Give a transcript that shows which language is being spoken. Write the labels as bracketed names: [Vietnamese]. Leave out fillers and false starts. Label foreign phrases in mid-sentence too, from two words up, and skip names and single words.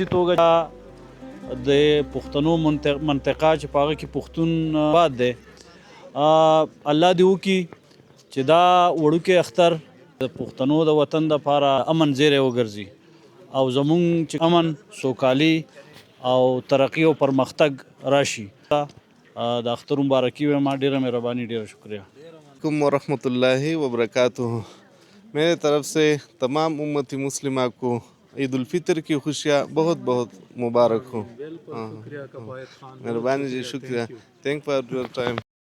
[Pashto] توګه د پښتنو منطقه چې په هغه کې پښتون آباد دی الله دې وکړي چې دا وړوکی اختر د پښتنو د وطن دپاره امن زیری وګرځي او زمونږ چې امن سوکالي او ترقي او پرمختګ راشي د اختر مبارکي وایم ډېره مهرباني ډېره شکریہ [Arabic] علیکم ورحمۃ اللہ وبرکاتہ [Urdu] میرے طرف سے تمام امتی مسلمہ کو عید الفطر کی خوشیاں بہت بہت مبارک ہوں مہربانی جی شکریہ [English] thank for your time